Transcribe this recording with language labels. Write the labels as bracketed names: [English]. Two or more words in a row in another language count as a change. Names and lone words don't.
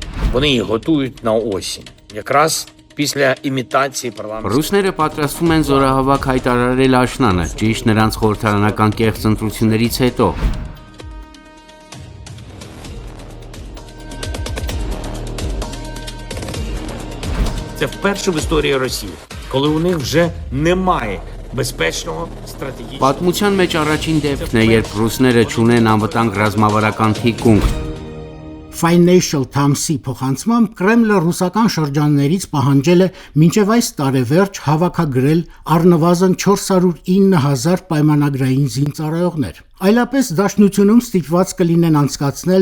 [Ukrainian] Вони їх готують на осінь. Якраз після імітації парламентської... [Armenian] Ռուսները պատրաստվում են զորահավաք հայտարարել աշնանը, ճիշտ նրանց խորհրդարանական կեղծ ընտրություններից հետո։ [Ukrainian] Це вперше в історії Росії, коли у них вже немає безпечного стратегічного... [Armenian] Պատմության մեջ առաջին դեպքն է, երբ ռուսները չունեն անվտանգ ռազմավարական թիկունք։ Financial Times-ի փոխանցմամբ Կրեմլը ռուսական շրջաններից պահանջել է մինչև այս տարեվերջ հավաքագրել առնվազն 409,000 պայմանագրային զինծառայողներ։ Այլապես Դաշնությունում ստիպված կլինեն անցկացնել